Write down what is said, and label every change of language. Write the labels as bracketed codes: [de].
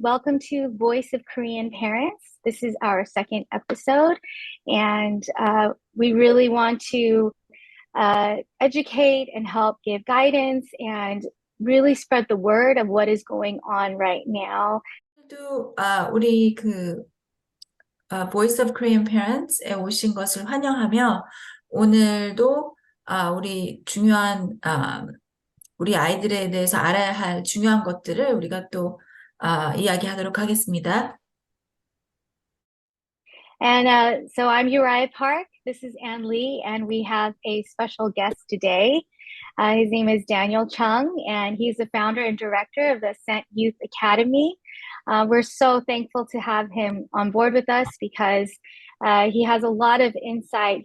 [en] Welcome to Voice of Korean Parents. This is our second episode, and we really want to educate and help give guidance and really spread the word of what is going on right now. [ko] 또 우리 Voice of Korean Parents에 오신 것을 환영하며 오늘도 우리 중요한 우리 아이들에 대해서 알아야 할 중요한 것들을 우리가 또 이야기하도록 하겠습니다. [en] And so I'm Uriah Park. This is Ann Lee, and we have a special guest today. His name is Daniel Chung, and he's the founder and director of the Ascent Youth Academy. We're so thankful to have him on board with us because he has a lot of insight.